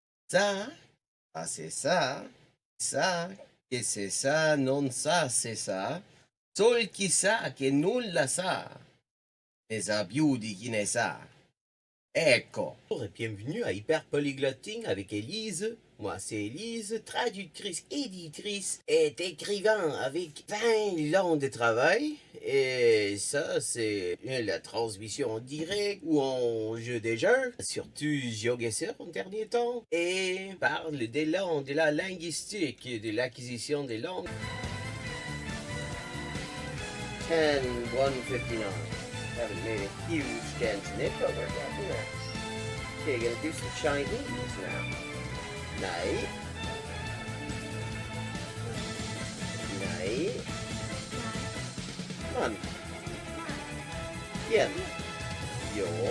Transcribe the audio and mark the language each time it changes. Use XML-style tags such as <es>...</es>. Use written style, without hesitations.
<fr>Ça, c'est ça, que c'est ça, non ça, c'est ça.</fr> <it>Sol chi sa che nulla sa, ne sa più di chi ne sa. Ecco.</it> <fr>Bonjour et bienvenue à Hyper Polyglotting avec Élise. Moi c'est Élise, traductrice, éditrice et écrivain avec 20 ans de travail. Et ça c'est la transmission en direct ou en jeu des jeux, surtout GeoGuessr en dernier temps. Et parle des langues, de la linguistique, de l'acquisition des langues. 10-159.</fr> <en>Haven't made a huge dent in it, but we're getting there. Okay, gonna do some Chinese now. Night. Night. Come on. Yen. Yo.</en>